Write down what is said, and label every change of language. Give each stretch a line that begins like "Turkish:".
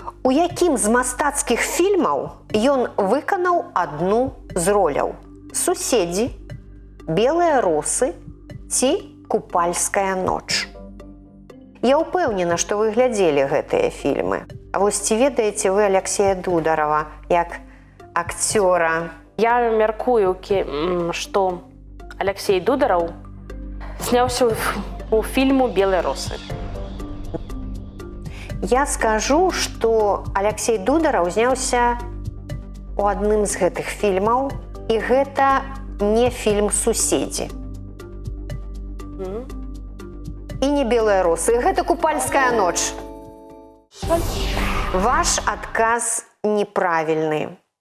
Belarusian: У якім з мастацкіх фільмаў ён выканаў адну з роляў? Суседзі, белыя росы ці купальская ноч? Я ўпэўнена, што вы глядзелі гэтыя фільмы. А вось ці ведаеце вы Аляксея Дударава як акцёра?
Russian: Я мяркую, что Алексей Дударов снялся у фильму «Белые росы».
Belarusian: Я скажу, што Аляксей Дудараў зняўся у адным з гэтых фільмаў, і гэта не фільм «Суседзі». І не «Белыя росы», гэта «Купальская ноч». Ваш адказ неправільны.